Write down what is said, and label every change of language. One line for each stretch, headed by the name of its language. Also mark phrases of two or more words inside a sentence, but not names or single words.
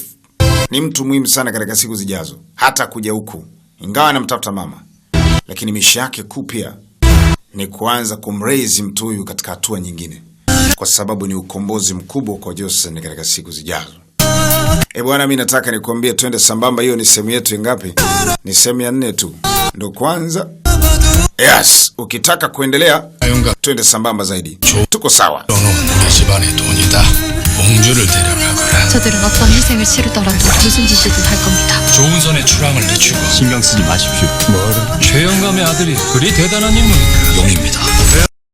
Swahili: Ni mtu muhimu sana katika siku zijazo. Hata kuja huku, ingawa anamtafuta mama, lakini misha yake kuu pia ni kuanza kumraise mtu huyu katika hatua nyingine, kwa sababu ni ukombozi mkubwa kwa Joseon katika siku zijazo. Bwana, mimi nataka nikwambie twende sambamba. Hiyo ni sehemu yetu ngapi? Ni sehemu ya 4 tu. Ndo kwanza. Yes, ukitaka kuendelea twende sambamba zaidi. Tuko sawa.
Korean: 집안의 돈이다. 공주를 데려가 그래. 저들은 어떤 희생을 치르더라도 무슨 짓이든 할 겁니다. 좋은 선에 출항을 늦추고 신경 쓰지 마십시오. 최영감의 아들이 그리 대단한 인물인가? 용입니다.